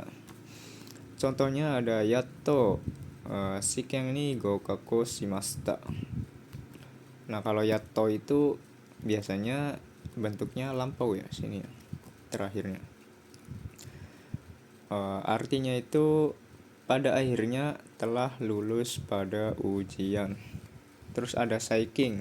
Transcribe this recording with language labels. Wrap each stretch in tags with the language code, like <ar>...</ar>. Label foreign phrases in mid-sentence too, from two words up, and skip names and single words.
<id>Contohnya ada</id> <ja>やっと試験に合格しました.</ja> <id>Nah, kalau yato itu biasanya bentuknya lampau ya, sini ya, terakhirnya. Artinya itu pada akhirnya telah lulus pada ujian. Terus ada saiking.</id>